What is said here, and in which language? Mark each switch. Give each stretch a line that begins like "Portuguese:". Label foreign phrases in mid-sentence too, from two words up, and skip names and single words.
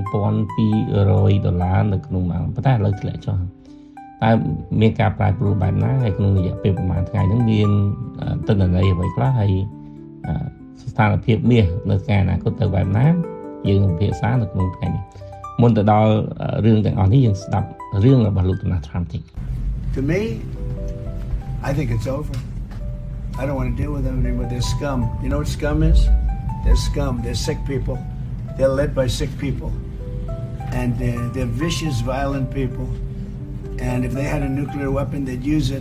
Khmer: $4200នៅក្នុងមួយអោនប៉ុន្តែឥឡូវធ្លាក់ចុះតែមានការប្រែប្រួលបែបណាហើយក្នុងរយៈពេលប្រហែលថ្ងៃហ្នឹងមានទិន្នន័យអ្វីខ្លះហើយស្ថានភាពមាសនៅថ្ងៃអនាគតទៅបែបណាយើងនឹងពិភាក្សានៅក្នុងថ្ងៃនេះមុនទៅដល់រឿងទាំងអស់នេះយើងស្ដាប់រឿងរបស់លោក Donald Trump តិច
English: To me, I think it's over. I don't want to deal with them anymore. They're scum. You know what scum is? They're scum. They're sick people. They're led by sick people. And they're vicious, violent people. And if they had a nuclear weapon, they'd use it.